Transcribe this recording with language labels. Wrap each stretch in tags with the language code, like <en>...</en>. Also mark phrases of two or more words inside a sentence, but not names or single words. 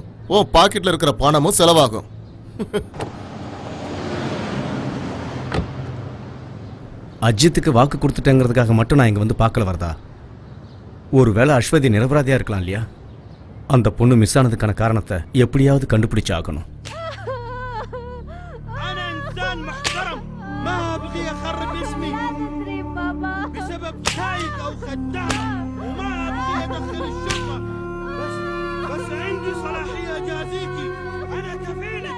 <ta>உன் பாக்கெட்ல இருக்கிற பணமும் செலவாகும். அஜித்துக்கு வாக்கு கொடுத்துட்டேங்கிறதுக்காக மட்டும் நான் இங்க வந்து பார்க்கல வரதா? ஒருவேளை அஸ்வதி நிரபராதியா இருக்கலாம் இல்லையா? அந்த பொண்ணு மிஸ் ஆனதுக்கான காரணத்தை எப்படியாவது கண்டுபிடிச்சு ஆகணும்.</ta> <ar>انا انسان محترم، ما ابغي اخرب اسمي بسبب سايق او خدام، وما ابغي ادخل الشرطة. بس عندي صلاحية اجازيكي. انا كفيلك.</ar>